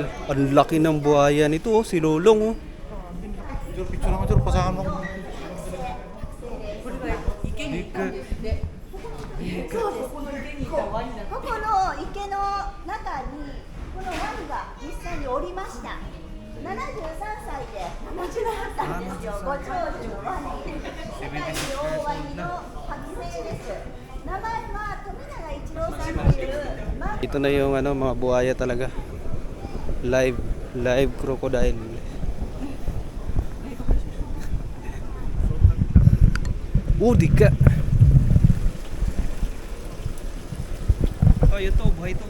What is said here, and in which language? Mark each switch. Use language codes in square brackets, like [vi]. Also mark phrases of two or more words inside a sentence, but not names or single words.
[tl] Ang laki ng buhaya nito oh, si Lolong oh. Picture naman dyan, pasahan mo. [ja] ここの池の中にこのワニが実際におりました。73歳で亡くなったんですよ。ご長寿のワニ。世界一大ワニの剥製です。名前は富永一郎さんという。 [tl] Ito na yung ano, mga buhaya talaga. [en] Live crocodile. Di ka. [tl] Oh, ito, buhay ito.